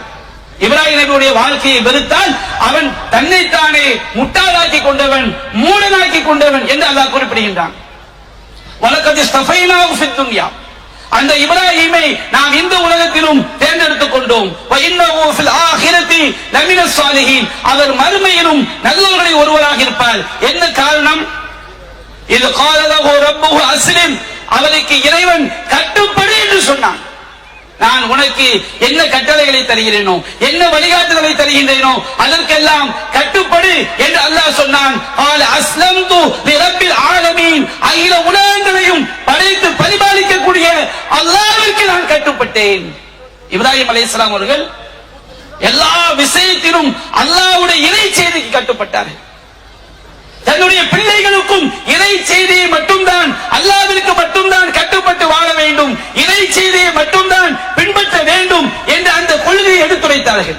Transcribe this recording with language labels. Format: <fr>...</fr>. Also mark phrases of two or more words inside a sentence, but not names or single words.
<ta>இப்ராஹிம் நபியுடைய வாழ்க்கையை வெறுத்தால் அவன் தன்னைத்தானே முட்டாளாக்கி கொண்டவன், மூடனாக்கி கொண்டவன் என்று அல்லாஹ் குறிப்பிடுகின்றான்.</ta> <ar>ولقد اصطفيناه في الدنيا,</ar> <ta>அந்த இப்ராஹீமை நாம் இந்த உலகத்திலும் தேர்ந்தெடுத்துக் கொண்டோம்.</ta> <ar>وإنه في الآخرة لمن الصالحين,</ar> <ta>அவர் மறுமையிலும் நல்லவர்களில் ஒருவராக இருப்பார். என்ன காரணம்? இது</ta> <ar>قال له ربه اسلم,</ar> <ta>அவருக்கு இறைவன் கட்டுப்படு என்று சொன்னான். நான் உனக்கு என்ன கட்டளைகளை தருகிறேனோ, என்ன வழிகாட்டுதலை தருகின்றேனோ அதற்கெல்லாம் கட்டுப்படு என்று அல்லாஹ் சொன்னான்.</ta> <ar>قال اسلمت لرب العالمين,</ar> <ta>அகில உலகங்களையும் படைத்து பரிபாலிக்கக்கூடிய அல்லாஹ்விற்கு நான் கட்டுப்பட்டேன். இப்ராஹிம் அலைஹிஸ்ஸலாம் அவர்கள் எல்லா விஷயத்திலும் அல்லாஹ்வுடைய இறை செய்திக்கு கட்டுப்பட்டார்கள். தன்னுடைய பிள்ளைகளுக்கும் இறை செய்தியை மட்டும்தான், அல்லாஹ்விற்கு மட்டும்தான் கட்டுப்பட்டு வாழ வேண்டும், இறை செய்தியை மட்டும்தான் பின்பற்ற வேண்டும் என்று அந்த கொள்கையை எடுத்துரைத்தார்கள்.</ta>